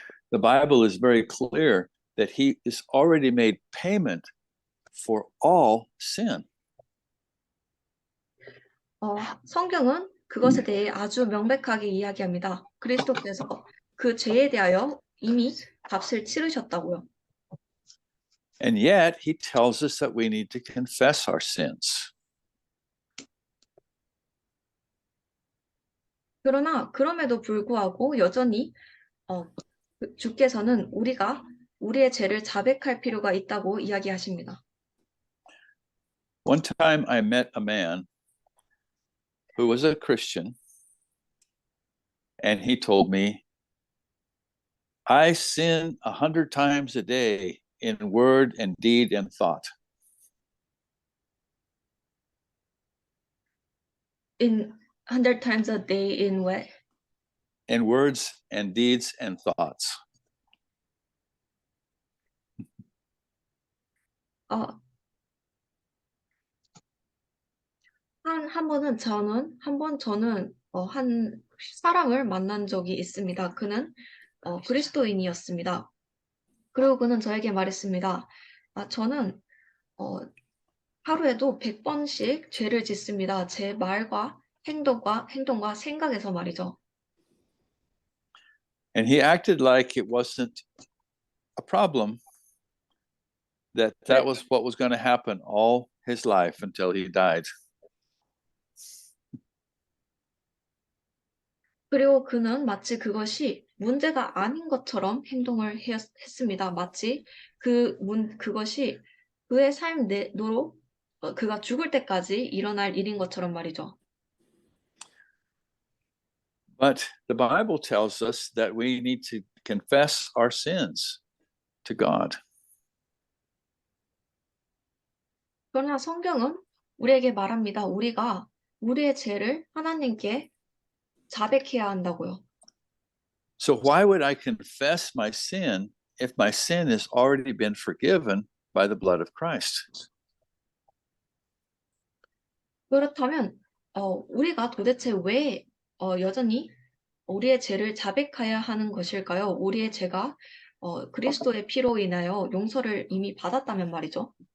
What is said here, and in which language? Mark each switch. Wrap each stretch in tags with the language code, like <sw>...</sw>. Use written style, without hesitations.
<en>The Bible is very clear that he has already made payment for all sin.</en> <ko>성경은 그것에 대해 아주 명백하게 이야기합니다. 그리스도께서 그 죄에 대하여 이미 값을 치르셨다고요.</ko> <en>And yet he tells us that we need to confess our sins.</en> <ko>그러나 그럼에도 불구하고 여전히 주께서는 우리가 우리의 죄를 자백할 필요가 있다고 이야기하십니다.</ko> <en>One time I met a man who was a Christian, and he told me, I sin 100 times a day in word and deed and thought. In 100 times a day in what? in words and deeds and thoughts.</en> <ko>어, 한 번 저는 한 사람을 만난 적이 있습니다. 그는 그리스도인이었습니다. 그리고 그는 저에게 말했습니다. 저는 하루에도 100번씩 죄를 짓습니다. 제 말과 행동과 생각에서 말이죠.</ko> <en>And he acted like it wasn't a problem, that was what was going to happen all his life until he died.</en> <ko>그리고 그는 마치 그것이 문제가 아닌 것처럼 행동을 했습니다. 마치 그것이 그의 삶 내로 그가 죽을 때까지 일어날 일인 것처럼 말이죠.</ko> <en>But the Bible tells us that we need to confess our sins to God.</en> <ko>그러나 성경은 우리에게 말합니다. 우리가 우리의 죄를 하나님께 자백해야 한다고요.</ko> <en>So why would I confess my sin if my sin has already been forgiven by the blood of Christ?</en> <ko>그렇다면 우리가 도대체 왜 여전히 우리의 죄를 자백해야 하는 것일까요? 우리의 죄가 그리스도의 피로 인하여 용서를 이미 받았다면 말이죠.</ko>